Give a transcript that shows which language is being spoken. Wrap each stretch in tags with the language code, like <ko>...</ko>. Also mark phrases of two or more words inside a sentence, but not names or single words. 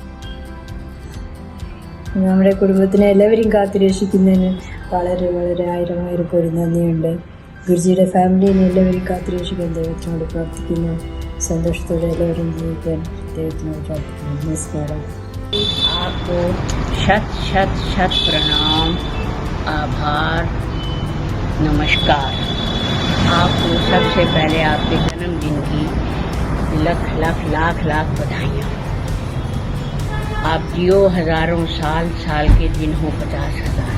<ml>നമ്മുടെ കുടുംബത്തിനെ എല്ലാവരെയും കാത്തുരക്ഷിക്കുന്നതിന് വളരെ വളരെ ആയിരം കോടി നന്ദിയുണ്ട്. ഗുരുജിയുടെ ഫാമിലിനെ എല്ലാവരും കാത്തുരക്ഷിക്കാൻ ദൈവത്തിനോട് പ്രാർത്ഥിക്കുന്നു. സന്തോഷത്തോടെ എല്ലാവരും ജീവിക്കാൻ ദൈവത്തിനോട് പ്രാർത്ഥിക്കുന്നു. നമസ്കാരം.</ml> <hi>आपको शत शत शत प्रणाम, आभार, नमस्कार. आपको सबसे पहले आपके जन्मदिन की लख लख लाख लाख बधाइयाँ. आप जियो हजारों साल, साल के दिन हो 50,000.</hi>